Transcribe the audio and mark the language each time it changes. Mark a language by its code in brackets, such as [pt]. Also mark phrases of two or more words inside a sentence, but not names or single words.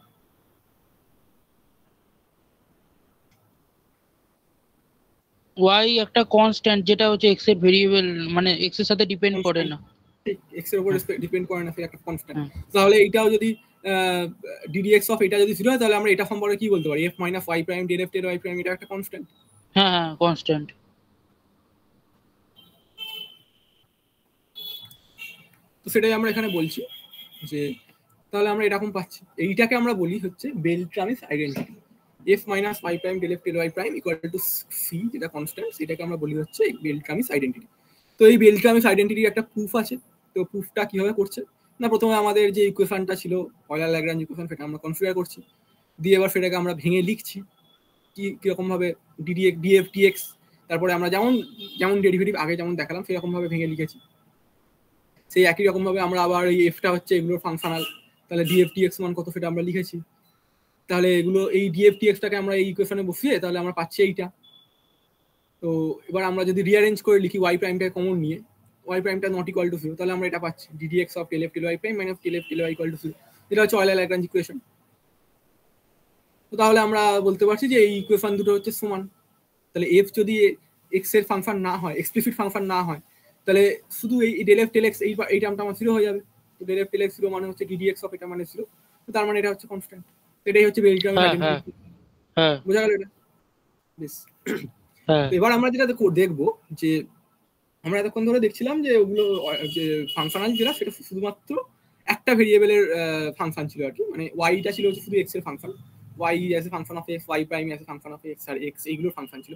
[bn] y একটা কনস্ট্যান্ট যেটা হচ্ছে x এর ভেরিয়েবল, মানে x এর সাথে ডিপেন্ড করে না, x এর উপর ডিপেন্ড করে না, সেটা একটা কনস্ট্যান্ট। তাহলে এটাও যদি [en] ddx of [bn] এটা যদি 0 হয় তাহলে আমরা এটা সম্পর্কে কি বলতে পারি? [en] f minus y prime del f del y prime, [bn] এটা একটা কনস্ট্যান্ট। হ্যাঁ কনস্ট্যান্ট। তো সেটাই আমরা এখানে বলছি যে তাহলে আমরা এরকম পাচ্ছি, এইটাকে আমরা বলি হচ্ছে বেলট্রামিস আইডেন্টিটি। [en] f minus y prime del f del y prime equal to c, [bn] যেটা কনস্ট্যান্ট, সেটাকে আমরা বলি হচ্ছে বেলট্রামিস আইডেন্টিটি। তো এই বেলট্রামিস আইডেন্টিটির একটা প্রুফ আছে। তো প্রুফটা কিভাবে করছে না, প্রথমে আমাদের যে ইকুয়েশনটা ছিল [en] Euler-Lagrange equation, [bn] সেটা আমরা কনসিডার করছি, দিয়ে এবার সেটাকে আমরা ভেঙে লিখছি কিরকম ভাবে [en] ddx df dx, [bn] তারপরে আমরা যেমন ডেরিভেটিভ আগে যেমন দেখালাম সেরকম ভাবে ভেঙে লিখেছি। সেই একই রকম ভাবে আমরা আবার এই এফটা হচ্ছে এগুলোর ফাংশনাল, তাহলে [en] df dx [bn] মান কত সেটা আমরা লিখেছি। তাহলে এগুলো এই [en] df dx [bn] টাকে আমরা এই ইকুয়েশনে বসিয়ে তাহলে আমরা পাচ্ছি এইটা। তো এবার আমরা যদি রিঅ্যারেঞ্জ করে লিখি [en] y primeটাকে [bn] কমন নিয়ে, [en] y primeটা not equal to 0, [bn] তাহলে আমরা এটা পাচ্ছি [en] ddx of del f del y prime minus del f del y equal to 0, [bn] এটা হচ্ছে [en] Euler-Lagrange equation. [bn] তো তাহলে আমরা বলতে পারছি যে এই ইকুয়েশন দুটো হচ্ছে সমান। তাহলে f যদি x এর ফাংশন না হয়, এক্সপ্লিসিট ফাংশন না হয়, তাহলে শুধু এই [en] del f del x [bn] এই টার্মটা আমার 0 হয়ে যাবে। তো [en] del f del x [bn] 0 মানে হচ্ছে [en] ddx of [bn] এটা মানে 0, তো তার মানে এটা হচ্ছে কনস্ট্যান্ট। এটাই হচ্ছে বেলট্রামিস আইডেন্টিটি। হ্যাঁ বোঝা গেল এটা? বেশ। হ্যাঁ এবার আমরা যেটা দেখবো যে আমরা এতক্ষণ ধরে দেখছিলাম যে ওগুলো যে ফাংশনাল যেটা, সেটা শুধুমাত্র একটা ভেরিয়েবলের ফাংশন ছিল আর কি, মানে ওয়াইটা ছিল হচ্ছে শুধু এক্স এর ফাংশন, [en] y as a function of x, y prime as a function of x, [bn] আর এক্স এইগুলোর ফাংশন ছিল।